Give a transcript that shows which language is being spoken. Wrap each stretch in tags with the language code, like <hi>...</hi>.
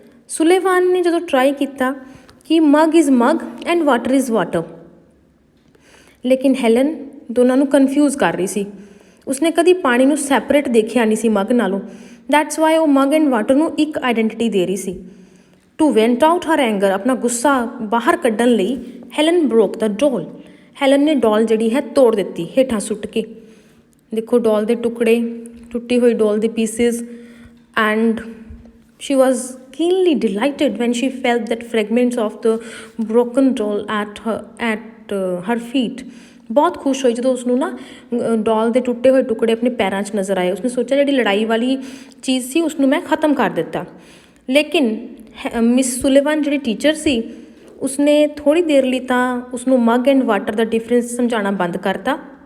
<pa>ਸੁਲੇਵਾਨ ਨੇ ਜਦੋਂ ਟਰਾਈ ਕੀਤਾ ਕਿ</pa> <en>mug is mug and water is water,</en> <pa>ਲੇਕਿਨ ਹੈਲਨ ਦੋਨਾਂ ਨੂੰ ਕਨਫਿਊਜ਼ ਕਰ ਰਹੀ ਸੀ। ਉਸਨੇ ਕਦੀ ਪਾਣੀ ਨੂੰ ਸੈਪਰੇਟ ਦੇਖਿਆ ਨਹੀਂ ਸੀ ਮਗ ਨਾਲੋਂ। ਦੈਟਸ ਵਾਈ ਉਹ ਮਗ ਐਂਡ ਵਾਟਰ ਨੂੰ ਇੱਕ ਆਈਡੈਂਟੀਟੀ ਦੇ ਰਹੀ ਸੀ।</pa> <en>to vent out her anger,</en> <pa>ਆਪਣਾ ਗੁੱਸਾ ਬਾਹਰ ਕੱਢਣ ਲਈ</pa> <en>Helen broke the doll.</en> <pa>ਹੈਲਨ ਨੇ ਡੋਲ ਜਿਹੜੀ ਹੈ ਤੋੜ ਦਿੱਤੀ ਹੇਠਾਂ ਸੁੱਟ ਕੇ। ਦੇਖੋ ਡੋਲ ਦੇ ਟੁਕੜੇ, ਟੁੱਟੀ ਹੋਈ ਡੋਲ ਦੇ pieces,</pa> <en>And she was keenly delighted when she felt that fragments of the broken doll at her feet।</en> <pa>ਬਹੁਤ ਖੁਸ਼ ਹੋਈ ਜਦੋਂ ਉਸਨੂੰ ਨਾ ਡੋਲ ਦੇ ਟੁੱਟੇ ਹੋਏ ਟੁਕੜੇ ਆਪਣੇ ਪੈਰਾਂ 'ਚ ਨਜ਼ਰ ਆਏ। ਉਸਨੇ ਸੋਚਿਆ ਜਿਹੜੀ ਲੜਾਈ ਵਾਲੀ ਚੀਜ਼ ਸੀ ਉਸਨੂੰ ਮੈਂ ख़त्म ਕਰ ਦਿੱਤਾ। ਲੇਕਿਨ ਮਿਸ ਸੁਲੇਵਾਨ ਜਿਹੜੀ ਟੀਚਰ ਸੀ ਉਸਨੇ ਥੋੜ੍ਹੀ ਦੇਰ ਲਈ ਤਾਂ ਉਸਨੂੰ mug and water ਦਾ difference ਸਮਝਾਉਣਾ ਬੰਦ ਕਰਤਾ।</pa>